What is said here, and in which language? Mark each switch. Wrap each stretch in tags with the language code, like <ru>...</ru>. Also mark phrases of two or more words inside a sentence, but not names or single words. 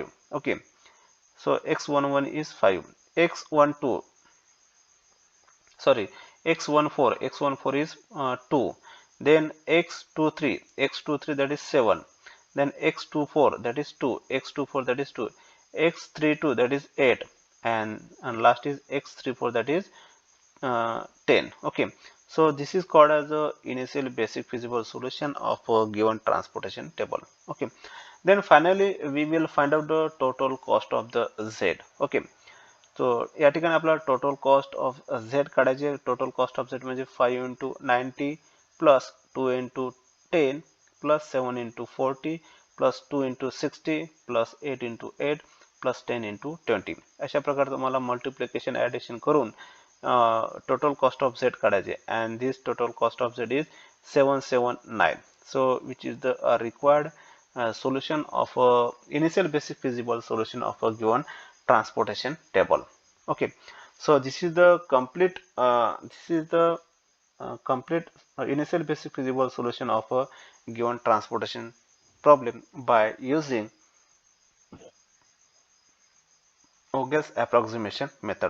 <en>Okay, so x11 is 5, x12 sorry x14 is 2, then x23 that is 7, then x24 that is 2, x24 that is 2, x32 that is 8, and last is x34 that is 10. Okay, so this is called as the initial basic feasible solution of a given transportation table. Okay, then finally we will find out the total cost of the z. Okay, so</en> <mr>या ठिकाणी आपला</mr> <en>total cost of z</en> <mr>काढायचे.</mr> <en>total cost of z</en> <mr>म्हणजे</mr> <en>5 into 90 plus 2 into 10 plus 7 into 40 plus 2 into 60 plus 8 into 8 plus 10 into 20.</en> <mr>अशा प्रकारे तुम्हाला</mr> <en>multiplication addition</en> <mr>करून</mr> <en>total cost of z</en> <mr>काढायचे,</mr> <en>and this total cost of z is 779. So which is the required solution of initial basic feasible solution of a given transportation table. Okay, so this is the complete initial basic feasible solution of a given transportation problem by using Vogel's approximation method.</en>